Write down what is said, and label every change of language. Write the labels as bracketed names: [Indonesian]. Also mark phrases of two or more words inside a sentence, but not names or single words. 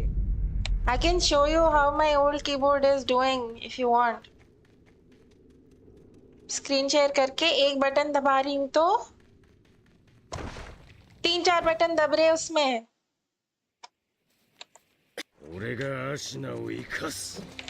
[English] I can show you how my old keyboard is doing if you want. screen share [Hindi] करके एक बटन दबा रही हूँ तो 3-4 बटन दब रहे उसमें. [Japanese] 俺がアシナを生かす。